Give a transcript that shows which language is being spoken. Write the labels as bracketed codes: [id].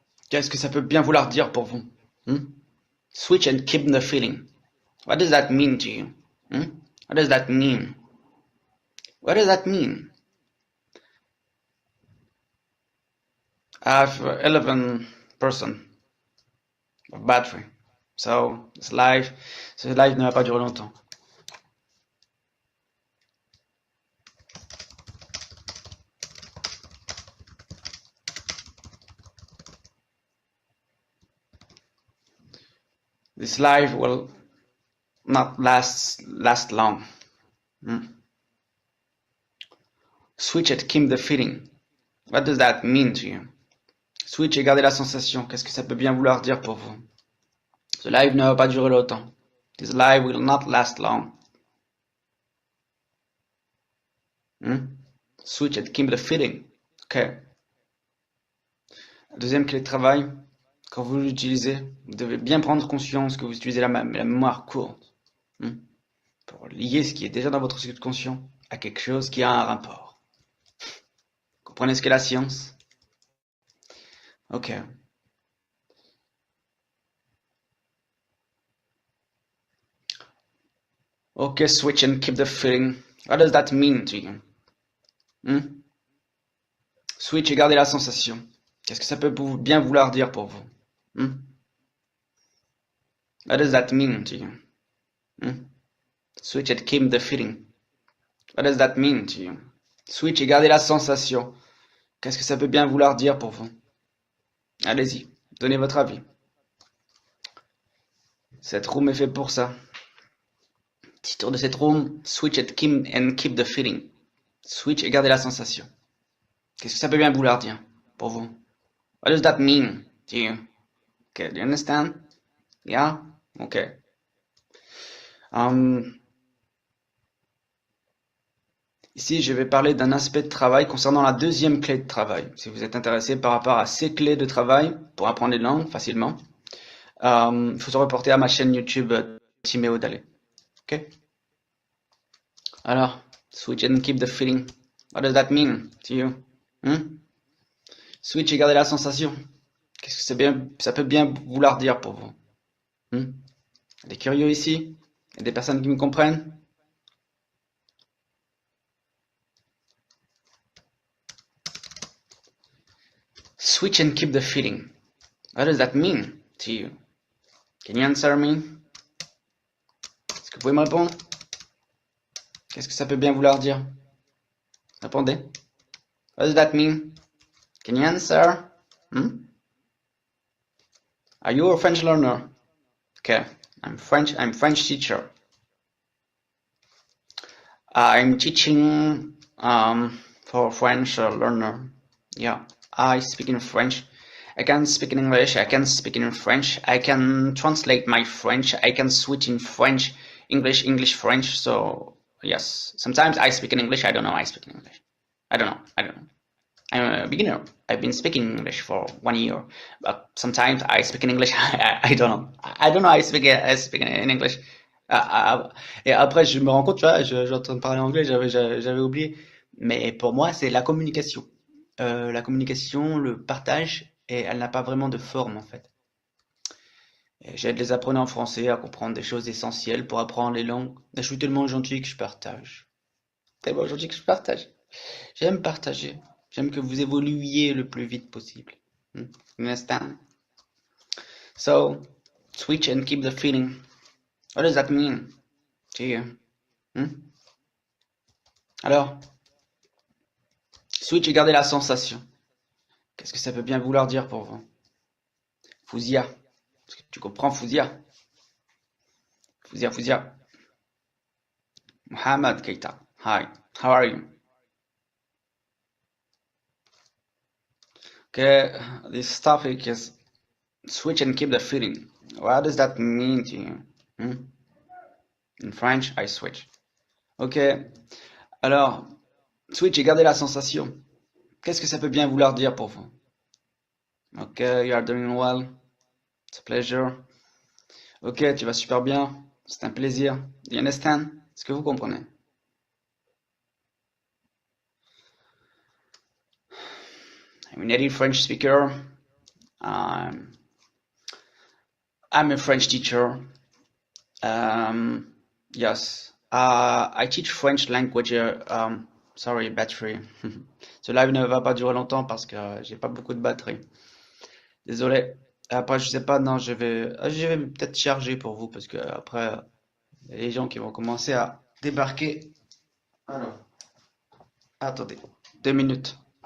[fr] Qu'est-ce que ça peut bien vouloir dire pour vous? Hmm? [en] Switch and keep the feeling. What does that mean to you? Hmm? What does that mean? What does that mean? I have 11% of battery. So this live [fr] ne va pas durer longtemps. [en] This live will not last long. Hmm. Switch et keep the feeling. What does that mean to you? [fr] Switch et garder la sensation. Qu'est-ce que ça peut bien vouloir dire pour vous? Ce live ne va pas durer longtemps. [en] This live will not last long. Hmm? Switch et keep the feeling. Ok. [fr] Deuxième clé de travail, quand vous l'utilisez, vous devez bien prendre conscience que vous utilisez la mémoire courte. Hmm? Pour lier ce qui est déjà dans votre subconscient à quelque chose qui a un rapport. Comprenez ce qu'est la science? Ok. [en] Ok, switch and keep the feeling. What does that mean to you? [fr] Hmm? Switch et garder la sensation. Qu'est-ce que ça peut bien vouloir dire pour vous? Hmm? [en] What does that mean to you? Hmm? Switch and keep the feeling. What does that mean to you? [fr] Switch et garder la sensation. Qu'est-ce que ça peut bien vouloir dire pour vous? Allez-y, donnez votre avis. Cette room est faite pour ça. Titre de cette room, [en] switch and keep the feeling. [fr] Switch et garder la sensation. Qu'est-ce que ça peut bien vouloir dire pour vous? [en] What does that mean to you? Okay, do you understand? Yeah? Okay. [fr] Ici, je vais parler d'un aspect de travail concernant la deuxième clé de travail. Si vous êtes intéressé par rapport à ces clés de travail pour apprendre les langues facilement, il faut se reporter à ma chaîne YouTube Timéo Dalé. Ok? [en] Alors, switch and keep the feeling. What does that mean to you? [fr] Hmm? Switch et garder la sensation. Qu'est-ce que ça peut bien vouloir dire pour vous? Hmm? Des curieux ici? Il y a des personnes qui me comprennent? [en] Switch and keep the feeling. What does that mean to you? Can you answer me? [fr] Est-ce que vous pouvez me répondre? Qu'est-ce que ça peut bien vouloir dire? Répondez. [en] What does that mean? Can you answer? Hmm? Are you a French learner? Okay, I'm French teacher. I'm teaching for French learner. Yeah, I speak in French. I can speak in English. I can speak in French. I can translate my French. I can switch in French, English, French. So yes, sometimes I speak in English. I don't know. I speak in English. I don't know. I'm a beginner. I've been speaking English for 1 year, but sometimes I speak in English. I don't know. I don't know. I speak in English. [fr] Et après, je me rends compte, tu vois, je en train de parler anglais, j'avais oublié. Mais pour moi, c'est la communication. La communication, le partage, et elle n'a pas vraiment de forme en fait. J'aide les apprenants français à comprendre des choses essentielles pour apprendre les langues. Je suis tellement gentil que je partage. Tellement gentil que je partage. J'aime partager. J'aime que vous évoluiez le plus vite possible. [en] You understand? So, switch and keep the feeling. What does that mean to you? [fr] Alors, switch et garder la sensation. Qu'est-ce que ça peut bien vouloir dire pour vous? Fouzia. Est-ce que tu comprends Fouzia? Fouzia. Mohamed Keita. [en] Hi, how are you? Okay, this topic is switch and keep the feeling. What does that mean to you? In French, I switch. [fr] Ok, alors, switch et garder la sensation. Qu'est-ce que ça peut bien vouloir dire pour vous? [en] Ok, you are doing well. It's a pleasure. [fr] Ok, tu vas super bien. C'est un plaisir. [en] Do you understand? [fr] Est-ce que vous comprenez? [en] I'm a native French speaker. I'm a French teacher. Yes. I teach French language. Sorry, battery. [fr] Ce live ne va pas durer longtemps parce que j'ai pas beaucoup de batterie. Désolé. Après, je sais pas, non, je vais peut-être charger pour vous parce que après, il y a les gens qui vont commencer à débarquer. Alors, attendez, 2 minutes.